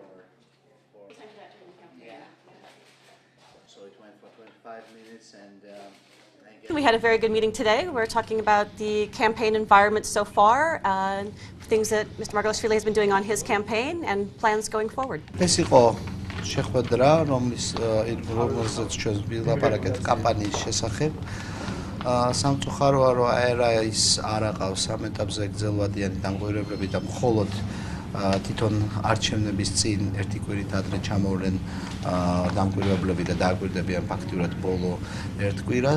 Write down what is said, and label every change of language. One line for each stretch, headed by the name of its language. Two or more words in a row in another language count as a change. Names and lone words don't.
English: Time for that during the campaign. yeah. So it went for 25 minutes and We had a very good meeting today. We're talking about the campaign environment so far, things that Mr. Margvelashvili has been doing on his campaign and plans going forward.
Georgian: ეს იყო შეხვედრა, რომელზეც ჩვენ ვილაპარაკეთ კამპანიის შესახებ. სამწუხაროა, რომ აერაის არ აყავს ამ ეტაპზე გრძელვადიანი დამკვირვებლები და მხოლოდ თვითონ არჩევნების წინ ერთი კვირით ადრე ჩამოვლენ დამკვირვებლები და დააკვირდებიან ფაქტიურად ბოლო ერთ კვირას.